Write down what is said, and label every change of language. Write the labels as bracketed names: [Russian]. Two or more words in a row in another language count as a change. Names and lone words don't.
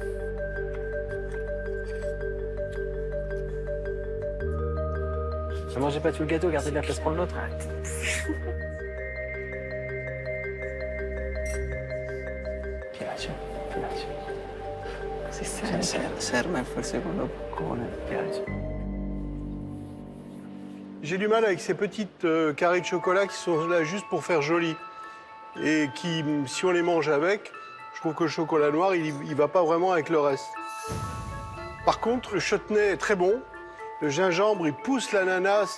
[French] Ne mangez pas tout le gâteau, gardez de la place pour l'autre. [Italian] Piace, piace. Serve il secondo boccone, piace. [French] J'ai du mal avec ces petites carrés de chocolat qui sont là juste pour faire joli. Et qui, si on les mange avec, je trouve que le chocolat noir, il va pas vraiment avec le reste. Par contre, le chutney est très bon. Le gingembre, il pousse l'ananas.